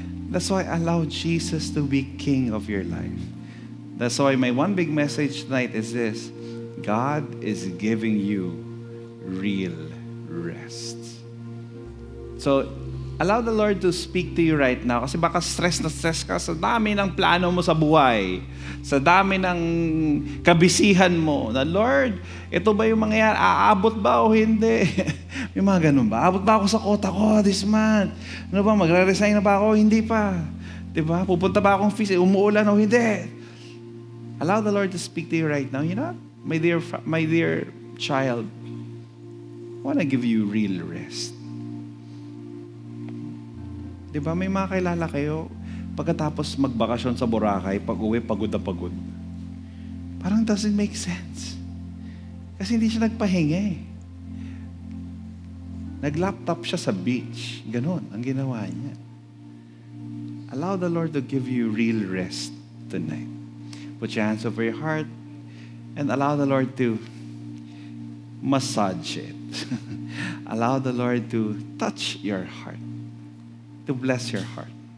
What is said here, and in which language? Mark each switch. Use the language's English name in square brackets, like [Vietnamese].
[English] That's why allow Jesus to be king of your life. That's why my one big message tonight is this: God is giving you real rest. So, Allow the Lord to speak to you right now. [Filipino] Kasi baka stress na stress ka sa dami ng plano mo sa buhay. Sa dami ng kabisihan mo. Na, Lord, ito ba yung mangyayari? Aabot ba o hindi? May mga ganun ba? Aabot ba ako sa quota ko this month? Ano ba? Magre-resign na ba ako? Hindi pa. Diba? Pupunta ba akong feast? Umuulan o hindi? [English] Allow the Lord to speak to you right now. You know, my dear child, I want to give you real rest. [Filipino] Diba, may mga kilala kayo, pagkatapos magbakasyon sa Boracay, pag-uwi, pagod na pagod. [English] Parang doesn't make sense. [Filipino] Kasi hindi siya nagpahinga eh. Nag-laptop siya sa beach. Ganon ang ginawa niya. [English] Allow the Lord to give you real rest tonight. Put your hands over your heart and allow the Lord to massage it. Allow the Lord to touch your heart. To bless your heart.